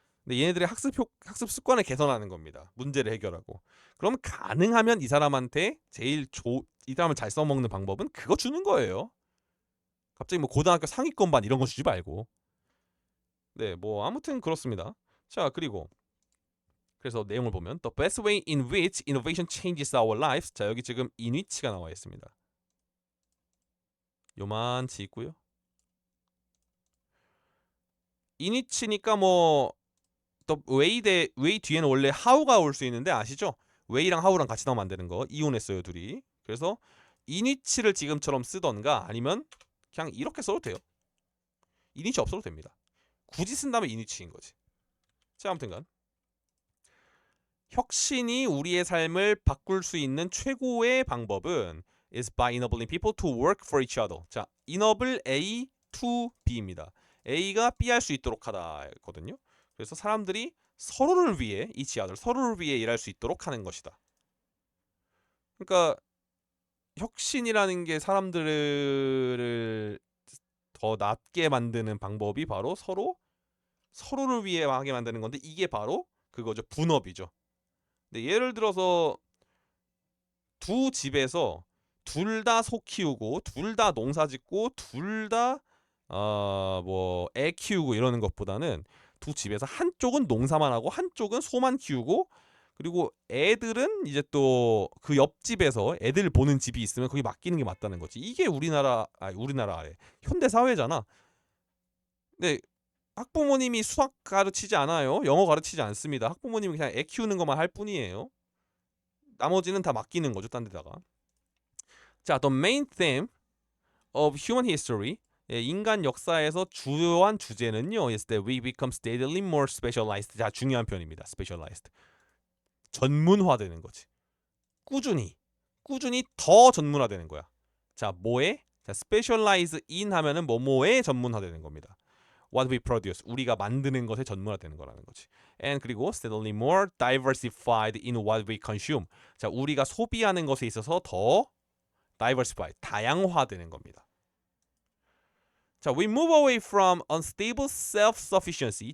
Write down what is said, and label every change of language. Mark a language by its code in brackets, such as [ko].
[ko] 근데 얘네들의 학습 습관을 개선하는 겁니다. 문제를 해결하고. 그럼 가능하면 이 사람한테 이 사람을 잘 써먹는 방법은 그거 주는 거예요. 갑자기 뭐 고등학교 상위권반 이런 거 주지 말고. 네, 뭐 아무튼 그렇습니다. 자, 그리고 그래서 내용을 보면 [en] The best way in which innovation changes our lives. [ko] 자, 여기 지금 in which가 나와 있습니다. 요만치 있고요. in which니까 뭐 또 way 뒤에는 원래 how가 올 수 있는데 아시죠? way랑 how랑 같이 나오면 안 되는 거. 이혼했어요, 둘이. 그래서 in which를 지금처럼 쓰던가 아니면 그냥 이렇게 써도 돼요. in which 없어도 됩니다. 굳이 쓴다면 in which인 거지. 자, 아무튼간 혁신이 우리의 삶을 바꿀 수 있는 최고의 방법은 [en] is by enabling people to work for each other. [ko] 자, enable A to B입니다. A가 B 할 수 있도록 하다거든요. 그래서 사람들이 서로를 위해 [en] each other, [ko] 서로를 위해 일할 수 있도록 하는 것이다. 그러니까 혁신이라는 게 사람들을 더 낫게 만드는 방법이 바로 서로를 위해 하게 만드는 건데 이게 바로 그거죠. 분업이죠. 근데 예를 들어서 두 집에서 둘 다 소 키우고 둘 다 농사 짓고 둘 다 뭐 애 키우고 이러는 것보다는 두 집에서 한쪽은 농사만 하고 한쪽은 소만 키우고 그리고 애들은 이제 또 그 옆집에서 애들 보는 집이 있으면 거기 맡기는 게 맞다는 거지. 이게 우리나라의 현대 사회잖아. 근데 학부모님이 수학 가르치지 않아요. 영어 가르치지 않습니다. 학부모님은 그냥 애 키우는 것만 할 뿐이에요. 나머지는 다 맡기는 거죠, 딴 데다가. [en] 자, the main theme of human history. [ko] 인간 역사에서 주요한 주제는요. [en] is that we become steadily more specialized. [ko] 자, 중요한 표현입니다. specialized. 전문화되는 거지. 꾸준히 더 전문화되는 거야. 자, 뭐에? 자, specialize in 하면은 뭐뭐에 전문화되는 겁니다. [en] What we produce, [ko] 우리가 만드는 것에 전문화되는 거라는 거지. [en] And [ko] 그리고 [en] steadily more diversified in what we consume. [ko] 자, 우리가 소비하는 것에 있어서 더 diversified, 다양화되는 겁니다. [en] 자, we move away from unstable self-sufficiency.